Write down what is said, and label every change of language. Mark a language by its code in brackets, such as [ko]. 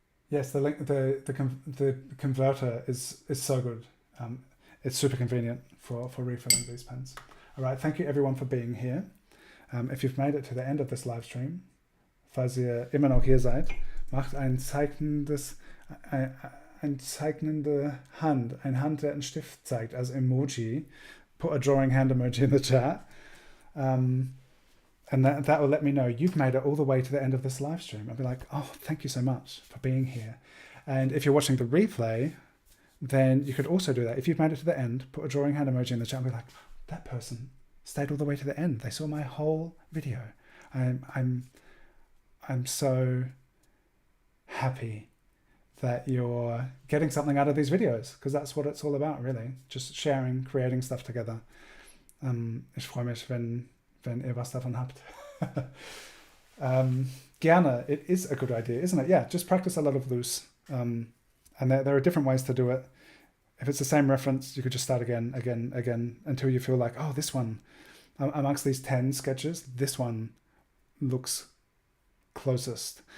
[en] Yes, the link, the converter is so good. It's super convenient for refilling these pens. All right, thank you everyone for being here. If you've made it to the end of this live stream, [de] falls ihr immer noch hier seid, macht eine zeichnende Hand, eine Hand, der einen Stift zeigt, [en] as emoji. Put a drawing hand emoji in the chat. And that will let me know you've made it all the way to the end of this live stream. I'll be like, oh, thank you so much for being here. And if you're watching the replay, then you could also do that. If you've made it to the end, put a drawing hand emoji in the chat and be like, that person stayed all the way to the end. They saw my whole video. I'm so happy that you're getting something out of these videos, because that's what it's all about, really. Just sharing, creating stuff together. [de] Ich freue mich, wenn ihr was davon habt. [en] Gerne, it is a good idea, isn't it? Yeah, just practice a lot of loose. And there are different ways to do it. If it's the same reference, you could just start again, until you feel like, oh, this one amongst these 10 sketches, this one looks closest.